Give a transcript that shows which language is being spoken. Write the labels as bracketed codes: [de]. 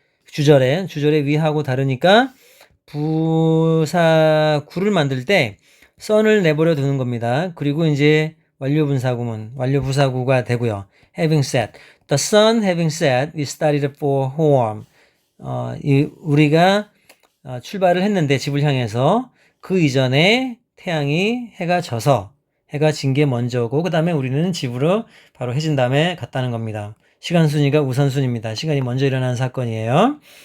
[ko] 주절에 위하고 다르니까 부사구를 만들 때 sun을 내버려 두는 겁니다. 그리고 이제 완료 분사구문, 완료 부사구가 되고요. [en] Having said, the sun having set, we started for home. [ko] 우리가 출발을 했는데 집을 향해서 그 이전에 태양이 해가 진 게 먼저고 그 다음에 우리는 집으로 바로 해진 다음에 갔다는 겁니다. 시간 순위가 우선순위입니다. 시간이 먼저 일어난 사건이에요.